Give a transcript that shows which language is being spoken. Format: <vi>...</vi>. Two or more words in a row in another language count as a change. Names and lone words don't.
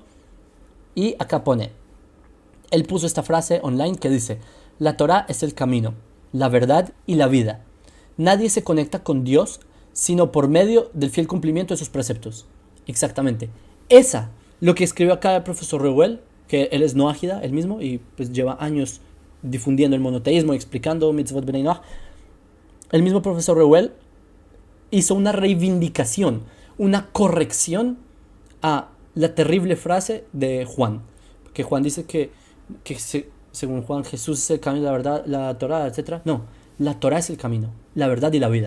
<es>Y acá pone, él puso esta frase online que dice, la Torá es el camino, la verdad y la vida. Nadie se conecta con Dios sino por medio del fiel cumplimiento de sus preceptos. Exactamente. Esa, lo que escribió acá el profesor Reuel, que él es no ágida, él mismo, y pues lleva años difundiendo el monoteísmo, explicando</es> <he>מצוות בני נח.</he> <es>El mismo profesor Reuel hizo una reivindicación, una corrección a la terrible frase de Juan. Que Juan dice según Juan, Jesús es el camino, la verdad, la Torá, etc. No, la Torá es el camino, la verdad y la vida.</es>